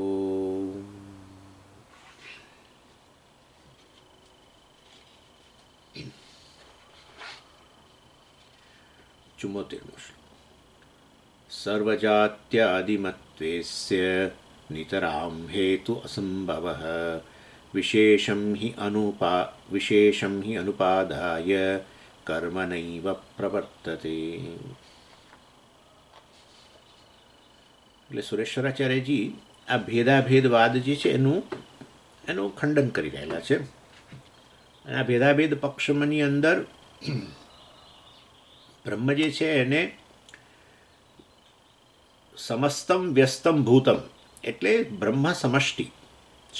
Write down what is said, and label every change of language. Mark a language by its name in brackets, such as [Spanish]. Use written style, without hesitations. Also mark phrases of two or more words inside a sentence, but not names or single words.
[Sanskrit] 74 सर्वजात्यादिमत्वेस्य नितरां हेतु असंभवः विशेषं हि अनुपादाय कर्म नैव प्रवर्तते. [Gujarati] એટલે સુરેશ્વરાચાર્યજી આ ભેદાભેદવાદ જે છે એનું ખંડન કરી રહેલા છે. અને આ ભેદાભેદ પક્ષમની અંદર બ્રહ્મ જે છે એને [Sanskrit] સમસ્તમ વ્યસ્તમ ભૂતમ [Gujarati] એટલે બ્રહ્મ સમષ્ટિ છે.